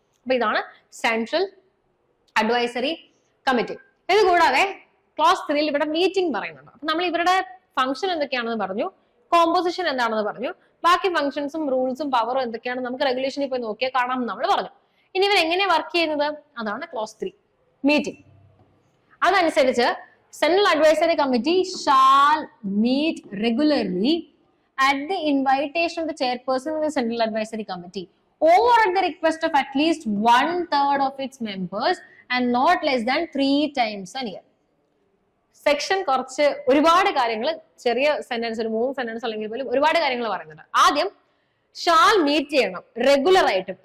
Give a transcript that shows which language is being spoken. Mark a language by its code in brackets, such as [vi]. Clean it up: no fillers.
[ml] അപ്പൊ ഇതാണ് central advisory committee. ഇത് കൂടാതെ ക്ലാസ് 3 ഇവിടെ മീറ്റിംഗ് പറയുന്നുണ്ട്. അപ്പൊ നമ്മൾ ഇവരുടെ ഫംഗ്ഷൻ എന്തൊക്കെയാണെന്ന് പറഞ്ഞു, കോമ്പോസിഷൻ എന്താണെന്ന് പറഞ്ഞു, ബാക്കി ഫംഗ്ഷൻസും റൂൾസും പവറും എന്തൊക്കെയാണെന്ന് നമുക്ക് റെഗുലേഷനിൽ പോയി നോക്കിയാൽ കാണാം നമ്മൾ പറഞ്ഞു. ഇനി ഇവർ എങ്ങനെ വർക്ക് ചെയ്യുന്നത് അതാണ് ക്ലാസ് 3 മീറ്റിംഗ്. [en] അതനുസരിച്ച് Central Advisory Committee shall meet regularly at the invitation of the chairperson of the Central Advisory Committee or at the request of at least 1/3 of its members and not less than 3 times a year. [ml] Section കുറച്ച് ഒരുപാട് കാര്യങ്ങൾ, ചെറിയ sentence, ഒരു 3 sentence അല്ലെങ്കിൽ പോലും ഒരുപാട് കാര്യങ്ങൾ പറയുന്നുണ്ട്. ആദ്യം ഷാൽ മീറ്റ് ചെയ്യണം റെഗുലർ ആയിട്ടും.